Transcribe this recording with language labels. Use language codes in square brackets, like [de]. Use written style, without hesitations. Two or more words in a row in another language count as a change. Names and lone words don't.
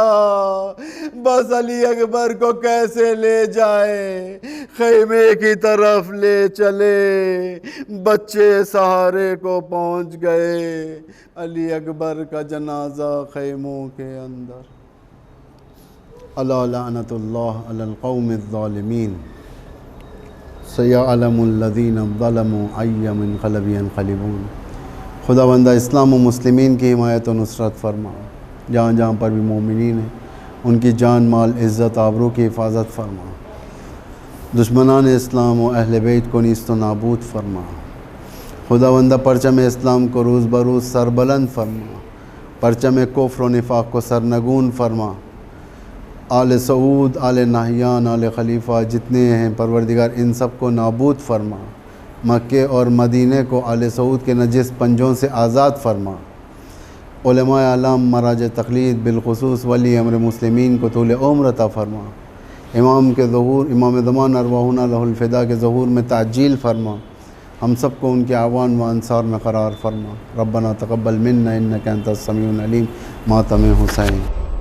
[ur] بس علی اکبر کو کیسے لے جائے، خیمے کی طرف لے چلے، بچے سہارے کو پہنچ گئے، علی اکبر کا جنازہ خیموں کے اندر۔ [ar] الا لعنت اللہ علی القوم الظالمین۔ سَيَعْلَمُ الَّذِينَ ظَلَمُوا أَيَّ مُنْقَلَبٍ يَنقَلِبُونَ۔ [ur] خداوندہ اسلام و مسلمین کی حمایت و نصرت فرما، جہاں جہاں پر بھی مومنین ہیں ان کی جان مال عزت آبرو کی حفاظت فرما، دشمنان اسلام و اہل بیت کو نیست و نابود فرما۔ خداوندہ پرچم اسلام کو روز بروز سربلند فرما، پرچم کفر و نفاق کو سرنگون فرما۔ آل سعود، آل نہیان، آل خلیفہ جتنے ہیں پروردگار ان سب کو نابود فرما، مکے اور مدینے کو آل سعود کے نجس پنجوں سے آزاد فرما۔ علماء اعلام مراج تقلید بالخصوص ولی امر مسلمین کو طول عمر عطا فرما، امام کے ظہور، امام زمان [ar] ارواحنا لہ الفدا [ur] کے ظہور میں تعجیل فرما، ہم سب کو ان کے اعوان و انصار میں قرار فرما۔ [ar] ربنا تقبل منا انک انت السمیع العلیم، [ur] ماتم حسین۔